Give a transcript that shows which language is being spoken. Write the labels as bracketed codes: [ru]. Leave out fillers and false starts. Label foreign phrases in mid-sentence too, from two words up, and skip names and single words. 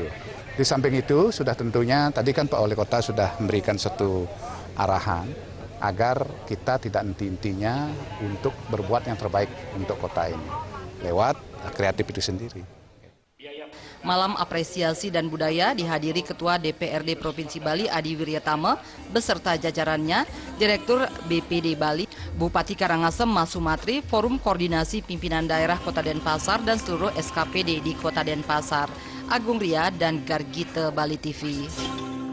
[id] Di samping itu sudah tentunya tadi kan Pak Wali Kota sudah memberikan suatu arahan agar kita tidak henti-hentinya untuk berbuat yang terbaik untuk kota ini lewat kreatif itu sendiri. Malam Apresiasi dan Budaya dihadiri Ketua DPRD Provinsi Bali Adi Wiryatama beserta jajarannya, Direktur BPD Bali, Bupati Karangasem Mas Sumatri, Forum Koordinasi Pimpinan Daerah Kota Denpasar dan seluruh SKPD di Kota Denpasar. Agung Ria dan Gargita Bali TV.